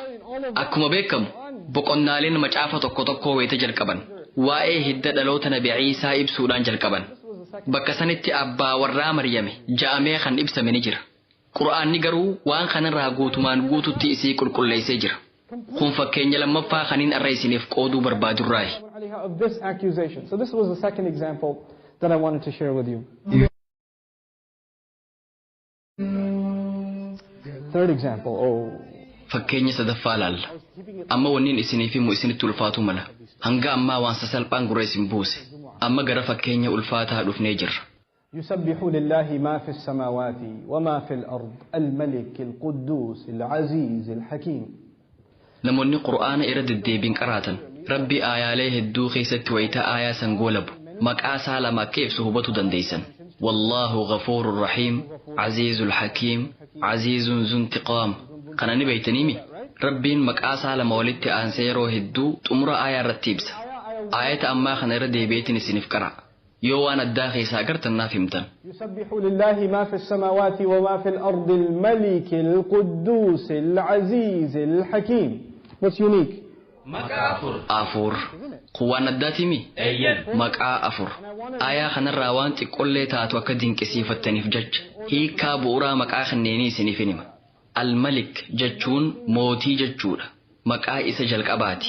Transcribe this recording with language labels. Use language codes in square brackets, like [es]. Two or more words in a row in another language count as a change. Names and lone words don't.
[om] Akkuma beekamu boqonnaaleen macaafa tokko tokko wayita jalqaban waa'ee hidda dhaloota Nabi Ciisaa ibsuudhaan jalqaban. Bakka sanitti abbaa warraa Maryame ja'amee kan ibsame ni jira. Qur'aanni garuu waan kanarraa guutumaan guututti isii qulqulleessee jira. Kun fakkeenya lammaffaa kaniin irra isiniif qooduu barbaadurraayi. [en] Of this accusation. So this was the second example that I wanted to share with you. Third example, [om] fakkeenya sadaffaa laalla. Amma wanniin isiniif himu isinitti ulfaatu mala. Hanga ammaa waan sasalphaan gurra isin buuse. Amma gara fakkeenya ulfaataa dhufnee jirra. [ar] يسبح لله ما في السماوات وما في الأرض الملك القدوس العزيز الحكيم. [om] namoonni qur'aana irra deddeebiin qaraatan rabbi aayaalee hedduu keessatti wayita aayaa san goolabu maqaa isaa lama akka ibsu hubatu dandeessan. [ar] والله غفور رحيم العزيز الحكيم عزيز ذو انتقام. [om] Kana ni beeytaniimi? Rabbiin maqaa isaa lama walitti aansee yeroo hedduu xumura aayaa irratti ibsa. Aayata ammaa kana irra deebi'eetiin isiniif qara. yoo waan addaa keessaa agartan naaf himtan. [ar] يسبح لله ما في السماوات وما في الأرض الملك القدوس العزيز الحكيم. [en] What's unique? [om] Afur. Kuwaan addaati mi? Maqaa afur. Aayaa kanarraa waan xiqqollee taatu akka dinqisiifattaniif jecha hiikaa bu'uuraa maqaa kanneenii isiniif hima. Al-Malik jechuun mootii jechuudha. Maqaa isa jalqabaati.